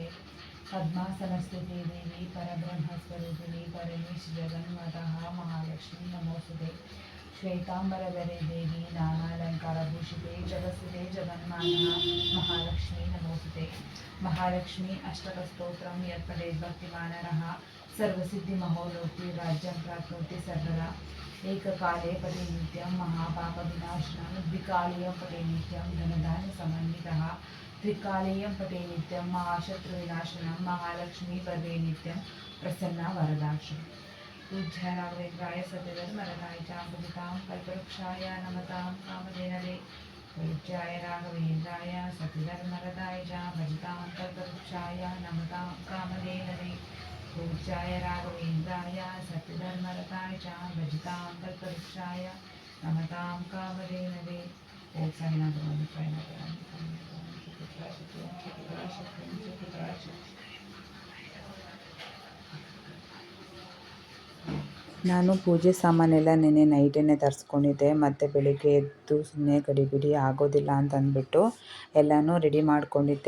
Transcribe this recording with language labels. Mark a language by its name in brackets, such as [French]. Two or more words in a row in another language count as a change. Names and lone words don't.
[Sanskrit] ಪದ್ಮಾಸನಸ್ಥಿತೆ ದೇವಿ ಪರಬ್ರಹ್ಮಸ್ವರೂಪಿಣಿ ಪರಮೇಶ್ ಜಗನ್ಮಾತಃ ಮಹಾಲಕ್ಷ್ಮಿ ನಮೋಸ್ತುತೆ. ಶ್ವೇತಾಂಬರಧರೆ ದೇವಿ ನಾನಾಲಂಕಾರ ಭೂಷಿತೆ ಜಗತ್ಸ್ಥಿತೆ ಜಗನ್ಮಾತಃ ಮಹಾಲಕ್ಷ್ಮೀ ನಮೋಸ್ತುತೆ. ಮಹಾಲಕ್ಷ್ಮಿ ಅಷ್ಟಕಸ್ತೋತ್ರಂ ಯತ್ಪಠೇತ್ ಭಕ್ತಿಮಾನರಃ ಸರ್ವಸಿದ್ಧಿ ಮಹೋಲೋಕಿ ರಾಜ್ಯಂ ಪ್ರಾಪ್ನೋತಿ ಸರ್ವದಾ. ಏಕಕಾಲೇ ಪಠೇ ನಿತ್ಯಂ ಮಹಾಪಾಪ ವಿನಾಶನಂ, ದ್ವಿಕಾಲೀಯಂ ಪಠೇ ನಿತ್ಯಂ ಧನಧಾನ್ಯ ಸಮನ್ವಿತಃ, ತ್ರಿಕಾಲೀಯಂ ಪಠೇ ನಿತ್ಯಂ ಮಹಾಶತ್ರು ವಿನಾಶನಂ, ಮಹಾಲಕ್ಷ್ಮೀ ಪದೇ ನಿತ್ಯಂ ಪ್ರಸನ್ನ ವರದಾಕ್ಷಿ. पूज्याय राघवेन्द्राय सत्यधर्मरताय च भजतां कल्पवृक्षाय नमतां कामधेनवे. पूज्याय राघवेन्द्राय सत्यधर्मरताय च भजतां कल्पवृक्षाय नमतां कामधेनवे. पूज्याय राघवेन्द्राय सत्यधर्मरताय च भजतां कल्पवृक्षाय नमतां कामधेनवे. [Kannada] ओम साईनाथ ನಾನು ಪೂಜೆ ಸಾಮಾನೆಲ್ಲ ನೆನ್ನೆ ನೈಟೇ ತರಿಸ್ಕೊಂಡಿದ್ದೆ. ಮತ್ತು ಬೆಳಿಗ್ಗೆ ಎದ್ದು ಸುಮ್ಮನೆ ಗಡಿಬಿಡಿ ಆಗೋದಿಲ್ಲ ಅಂತ ಅಂದ್ಬಿಟ್ಟು ಎಲ್ಲನೂ ರೆಡಿ ಮಾಡ್ಕೊಂಡಿದ್ದೆ.